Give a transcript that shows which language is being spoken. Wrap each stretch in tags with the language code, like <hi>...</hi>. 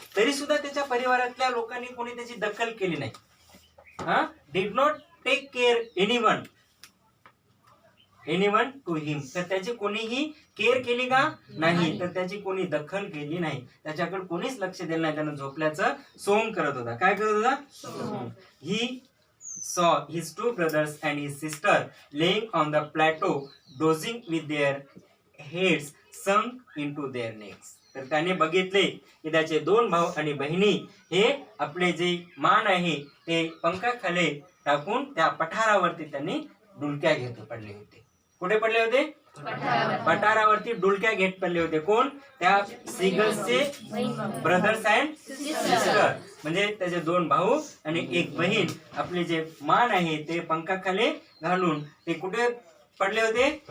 <mr>तरी सुद्धा त्याच्या परिवारातल्या लोकांनी कोणी त्याची दखल केली नाही.</mr> <en>Did not take care anyone to him.</en> <mr>तर त्याची कोणीही केअर केली का? नाही. तर त्याची कोणी दखल केली नाही, त्याच्याकडे कोणीच लक्ष दिलं नाही. त्यानं झोपल्याचं सोंग करत होता. काय करत होता?</mr> <en>He saw his two brothers and his sister laying on the plateau dozing with their heads sunk into their necks.</en> <mr>तर त्याने बघितले की त्याचे दोन भाऊ आणि बहिणी हे आपले जे मान आहे ते पंखाखाली टाकून त्या पठारावरती त्यांनी डुलक्या घेत पडले होते. कुठे पडले होते? पठारावरती डुलक्या घेत पडले होते. कोण? त्या सीगल्सचे ब्रदर्स अँड सिस्टर, म्हणजे त्याचे दोन भाऊ आणि एक बहीण आपले जे मान आहे ते पंखाखाली घालून ते कुठे पडले होते?</mr>